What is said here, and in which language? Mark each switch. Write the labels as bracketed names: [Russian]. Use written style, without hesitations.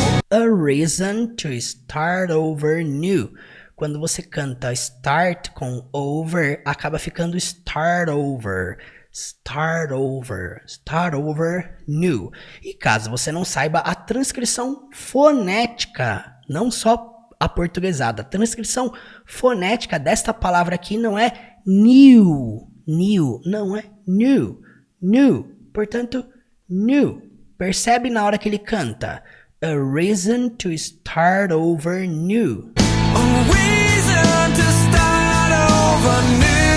[English] A reason to start over new. [Portuguese] Quando você canta start com over, acaba ficando start over. [English] Start over, new. [Portuguese] E caso você não saiba, a transcrição fonética, não só a portuguesada, a transcrição fonética desta palavra aqui não é new, não é new, portanto, new. Percebe na hora que ele canta? [English] A reason to start over new. A reason to start over new.